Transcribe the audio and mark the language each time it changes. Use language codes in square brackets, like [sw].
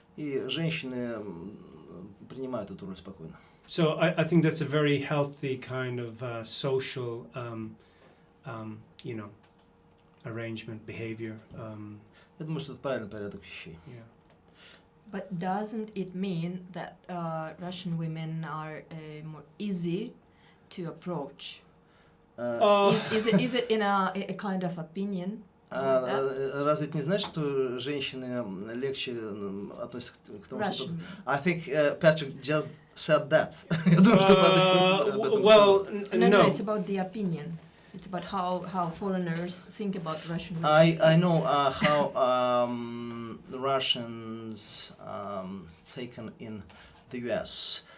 [ru] И женщины принимают эту роль спокойно. [en] So I think that's a very healthy kind of social, you know, arrangement, behavior. [ru] Я думаю, что это правильный порядок вещей. [en] Yeah. But doesn't it mean that Russian women are more easy to approach? Is it in a kind of opinion? [ru] Разве это не значит, что женщины легче относятся к тому, что... [en] I think Patrick just said that. [ru] Я думаю, что [en] well, no, it's about the opinion. It's about how foreigners think about Russian women. I know how the Russians taken in the US.